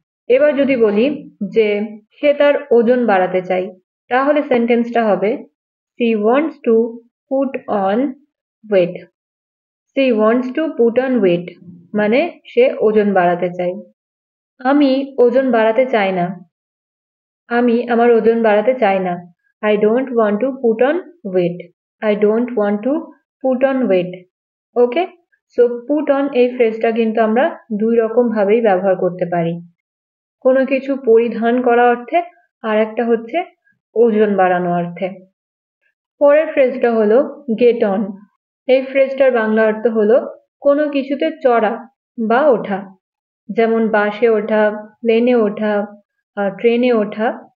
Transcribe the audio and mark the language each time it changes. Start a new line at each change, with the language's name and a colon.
Bangla: এবার যদি বলি যে সে তার ওজন বাড়াতে চায়, তাহলে সেন্টেন্সটা হবে
English: she wants to put on weight,
Bangla: she wants to put on weight মানে সে ওজন বাড়াতে চায়। আমি ওজন বাড়াতে চাই না, আমি আমার ওজন বাড়াতে চাই না।
English: I don't want to put on weight, I don't want to put on weight.
Bangla: Okay, so put on এই ফ্রেজটা কিন্তু আমরা দুই রকম ভাবেই ব্যবহার করতে পারি, কোনো কিছু পরিধান করা অর্থে আর একটা হচ্ছে ওজন বাড়ানো অর্থে। পরের ফ্রেজটা হলো গেট অন। এই ফ্রেজটার বাংলা অর্থ হলো কোনো কিছুতে চড়া বা ওঠা, যেমন বাসে ওঠা, প্লেনে ওঠা, ট্রেনে ওঠা।